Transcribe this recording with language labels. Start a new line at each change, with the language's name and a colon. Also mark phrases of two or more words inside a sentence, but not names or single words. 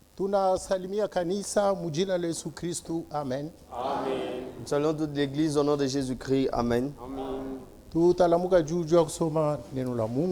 Swahili: Tunasalimia kanisa mujina la Yesu Kristu. Amen. Amen.
French: Nous saluons toute l'église au nom de Jésus-Christ. Amen.
Swahili: Amen. Tutalamuka juju kusoma neno la Mungu.